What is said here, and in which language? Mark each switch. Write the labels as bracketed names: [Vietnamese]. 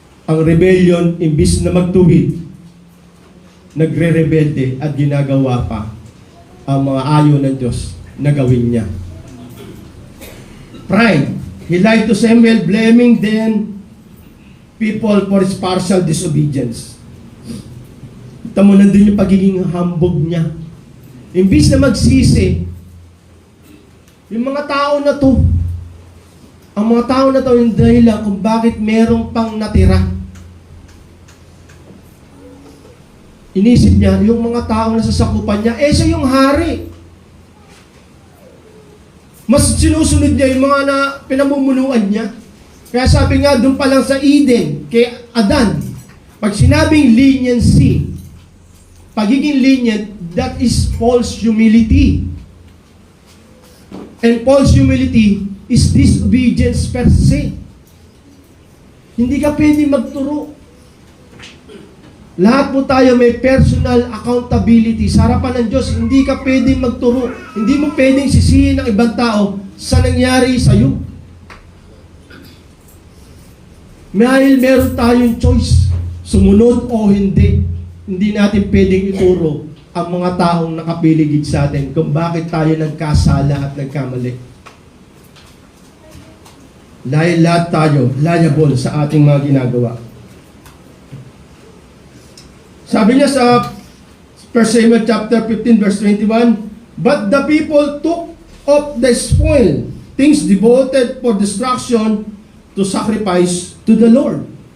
[Filipino] Ang rebellion, imbis na magtuwid, nagre-rebelde at ginagawa pa ang mga ayaw ng Diyos na gawin niya. Pride. [English] He lied to Samuel, blaming then people for his partial disobedience. [Filipino] Ito mo, nandun yung pagiging hambog niya. Imbis na magsisi, yung mga tao na to, ang mga tao na to yung dahilan kung bakit merong pang natira. Inisip niya, yung mga taong nasasakupan niya, siya yung hari. Mas sinusunod niya yung mga pinamumunuan niya. Kaya sabi nga, doon pa lang sa Eden, kay Adan, pag sinabing leniency, pagiging lenient, [English] that is false humility. And false humility is disobedience per se. [Filipino] Hindi ka pwede magturo. Lahat po tayo may personal accountability. Sa harapan ng Diyos, hindi ka pwedeng magturo. Hindi mo pwedeng sisihin ng ibang tao sa nangyari sa iyo. Dahil meron tayong choice, sumunod o hindi. Hindi natin pwedeng ituro ang mga taong nakapiligid sa atin kung bakit tayo nagkasala at nagkamali. Dahil lahat tayo liable sa ating mga ginagawa. Sabi niya sa 1 Samuel chapter 15 verse 21, [English] but the people took of the spoil, things devoted for destruction, to sacrifice to the Lord.